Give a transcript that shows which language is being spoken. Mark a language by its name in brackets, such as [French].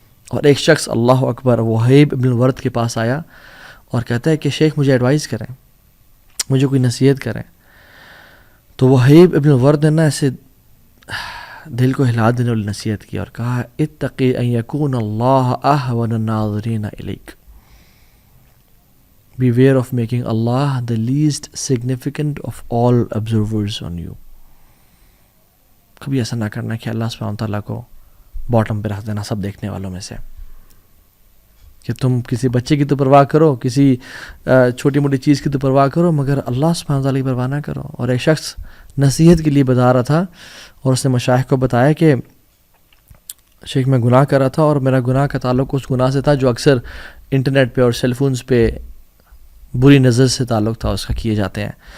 [Urdu] اور ایک شخص اللہ اکبر وہیب ابن الورد کے پاس آیا اور کہتا ہے کہ شیخ مجھے ایڈوائز کریں، مجھے کوئی نصیحت کریں. تو وہیب ابن الورد نے نا ایسے دل کو ہلا دینے والی نصیحت کی اور کہا [Arabic] اتقی ان یکون اللہ اہون الناظرین الیک. [English] Beware of making Allah the least significant of all observers on you. [Urdu] کبھی ایسا نہ کرنا کہ اللہ سبحانہ تعالیٰ کو باٹم پہ رکھ دینا سب دیکھنے والوں میں سے، کہ تم کسی بچے کی تو پرواہ کرو، کسی چھوٹی موٹی چیز کی تو پرواہ کرو، مگر اللہ سبحانہ تعالیٰ کی پرواہ نہ کرو. اور ایک شخص نصیحت کے لیے بتا رہا تھا اور اس نے مشائخ کو بتایا کہ شیخ میں گناہ کر رہا تھا اور میرا گناہ کا تعلق اس گناہ سے تھا جو اکثر انٹرنیٹ پہ اور سیل فونز پہ بری نظر سے تعلق تھا اس کا کیے جاتے ہیں.